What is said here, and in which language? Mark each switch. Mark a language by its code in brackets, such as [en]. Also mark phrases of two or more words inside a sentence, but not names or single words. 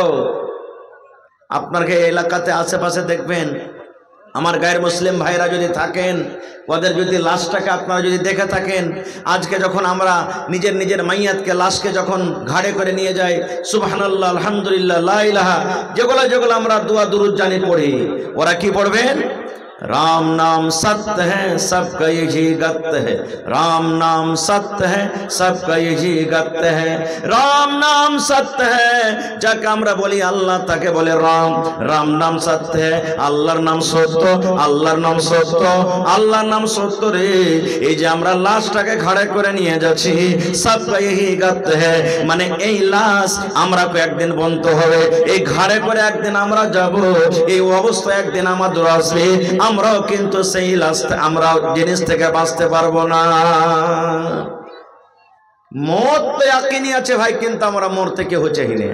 [bn] আপনার এলাকাতে আশেপাশে দেখবেন, আমার গায়ের মুসলিম ভাইরা যদি থাকেন, ওদের যদি লাশটাকে আপনারা যদি দেখে থাকেন, আজকে যখন আমরা নিজের নিজের মাইয়াতকে লাশকে যখন ঘাড়ে করে নিয়ে যাই, সুবহানাল্লাহ, আলহামদুলিল্লাহ, [ar] لا إله, [bn] যেগুলো যেগুলো আমরা দুয়া দুরুদ জানি পড়ি, ওরা কি পড়বেন? [hi] राम नाम सत्य है सबका यही गत्य है, राम नाम सत्य है सबका यही गत्य है, राम नाम सत्य है। [bn] যাকে আমরা বলি আল্লাহ, তাকে বলে রাম। [hi] राम नाम सत्य है, [bn] আল্লাহর নাম সত্য, আল্লাহর নাম সত্য, আল্লাহর নাম সত্য রে। এই যে আমরা লাশটাকে ঘাড়ে করে নিয়ে যাচ্ছি, [hi] सबका यही गत्य है, [bn] মানে এই লাশ আমরা একদিন বনতে হবে, এই ঘাড়ে করে একদিন আমরা যাব, এই অবস্থা একদিন আমাদের আসবে। আমরাও কিন্তু সেই লাস্ট আমরা জিনিস থেকে বাঁচতে পারবো না। মত তো ইয়াকিনি আছে ভাই, কিন্তু আমরা মরতে কেউ চাই না।